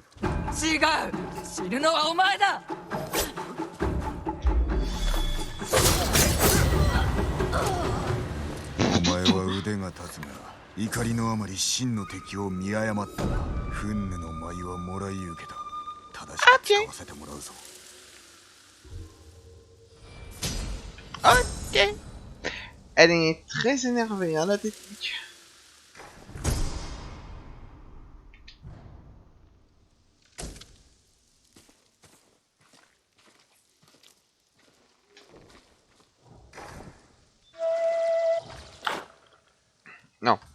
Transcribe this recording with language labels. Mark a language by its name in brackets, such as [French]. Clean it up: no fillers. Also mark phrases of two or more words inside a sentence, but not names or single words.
[Japanese] 違う、死ぬのはお前だ。お前は腕が立つが、怒りのあまり真の敵を見誤ったな。憤怒の舞はもらい受けた。正しく使わせてもらうぞ。 [French] Ok. Elle est très énervée, hein, la technique. Non.